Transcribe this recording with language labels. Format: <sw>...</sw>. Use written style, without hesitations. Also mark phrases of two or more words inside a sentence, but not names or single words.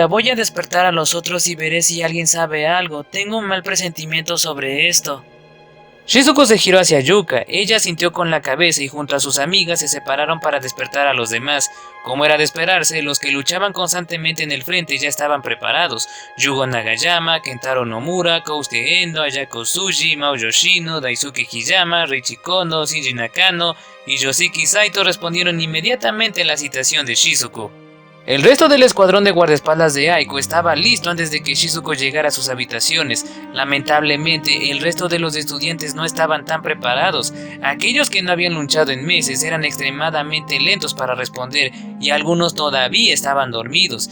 <es>Voy a despertar a los otros y veré si alguien sabe algo. Tengo un mal presentimiento sobre esto». Shizuku se giró hacia Yuka. Ella sintió con la cabeza y junto a sus amigas se separaron para despertar a los demás. Como era de esperarse, los que luchaban constantemente en el frente ya estaban preparados. Yugo Nagayama, Kentaro Nomura, Kousuke Endo, Ayako Tsuji, Mao Yoshino, Daisuke Hiyama, Reichi Kono, Shinji Nakano y Yoshiki Saito respondieron inmediatamente a la citación de Shizuku. El resto del escuadrón de guardaespaldas de Aiko estaba listo antes de que Shizuku llegara a sus habitaciones. Lamentablemente, el resto de los estudiantes no estaban tan preparados. Aquellos que no habían luchado en meses eran extremadamente lentos para responder y algunos todavía estaban dormidos.</es>